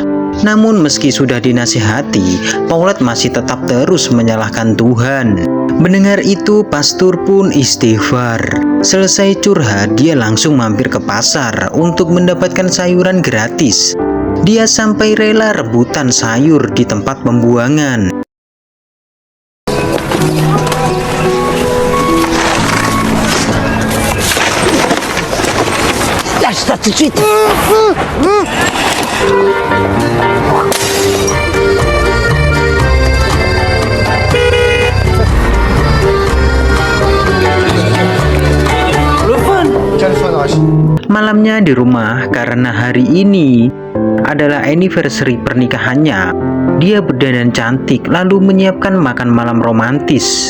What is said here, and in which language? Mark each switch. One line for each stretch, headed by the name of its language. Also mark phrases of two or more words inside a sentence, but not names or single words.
Indonesian: Namun meski sudah dinasihati, Paulette masih tetap terus menyalahkan Tuhan. Mendengar itu, pastor pun istighfar. Selesai curhat, dia langsung mampir ke pasar untuk mendapatkan sayuran gratis. Dia sampai rela rebutan sayur di tempat pembuangan.
French: Lâche ça tout de suite.
Indonesian: Malamnya di rumah, karena hari ini adalah anniversary pernikahannya, dia berdandan cantik lalu menyiapkan makan malam romantis.